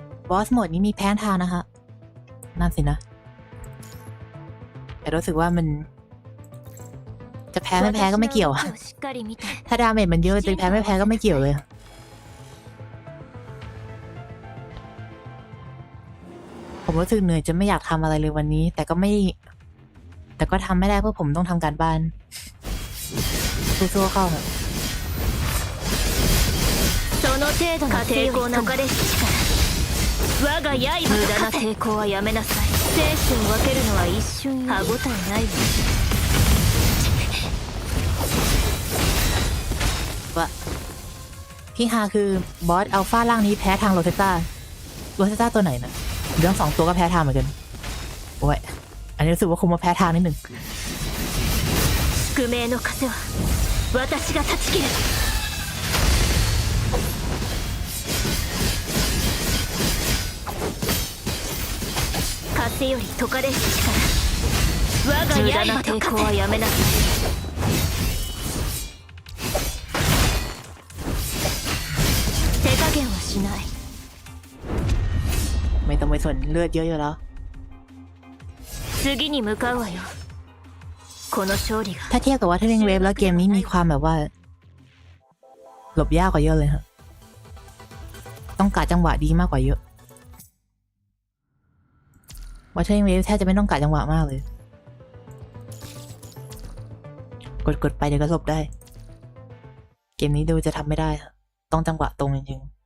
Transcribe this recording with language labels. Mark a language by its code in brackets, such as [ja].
[th] บอสโหมดนี้มีแพ้ทางนะคะนั่นสินะแต่รู้สึกว่ามันจะแพ้ไม่แพ้ก็ไม่เกี่ยวถ้าดาเมจมันเยอะจะแพ้ไม่แพ้ก็ไม่เกี่ยวเลยผมรู้สึกเหนื่อยจะไม่อยากทำอะไรเลยวันนี้แต่ก็ทำไม่ได้เพราะผมต้องทำการบ้านสู้ๆเข้าแบบ [ja] その程度の抵抗の解かれし力我が刃無駄な抵抗はやめなさい生死を分けるのは一瞬歯応えない [th] ว่าที่ฮาคือบอสอัลฟาร่างนี้แพ้ทางโรเซต้าตัวไหนนะเรื่อง2ตัวก็แพ้ทางเหมือนกันโอ้ยอันนี้รู้สึกว่าคงมาแพ้ทางนิดหนึ่ง [ja] 宿命の風は私が断ち切る風より解かれし力我が刃と抵抗はやめなさい手加減はしない [th] ไม่ต้องไปสนเลือดเยอะอยู่แล้ว [ja] 次に向かうわよこの勝利が [th] ถ้าเทียบกับว่าเทเลนเวฟแล้วเกมนี้มีความแบบว่าหลบยากกว่าเยอะเลยฮะต้องกะจังหวะดีมากกว่าเยอะว่าเทเลนเวฟแทบจะไม่ต้องกะจังหวะมากเลยกดไปเดี๋ยวก็หลบได้เกมนี้ดูจะทำไม่ได้ต้องจังหวะตรงจริง